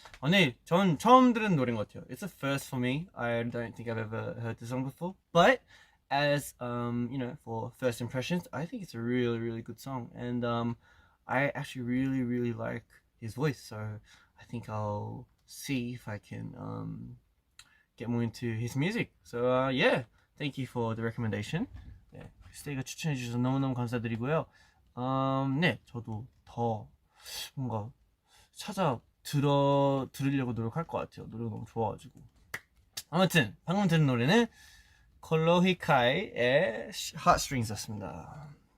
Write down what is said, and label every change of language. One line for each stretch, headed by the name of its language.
Korean: 네, 전 처음 들은 노래인 것 같아요.
English: It's a first for me. I don't think I've ever heard the song before, but as you know, for first impressions, I think it's a really, really good song, and I actually really, really like his voice. So I think I'll see if I can get more into his music. So yeah, thank you for the recommendation.
Korean: 네, 스테이가 추천해 주셔서 너무너무 감사드리고요. 네, 저도 더 뭔가 들으려고 노력할 것 같아요. 노래가 너무 좋아가지고. 아무튼 방금 들은 노래는 콜로히카이의 Heartstrings였습니다.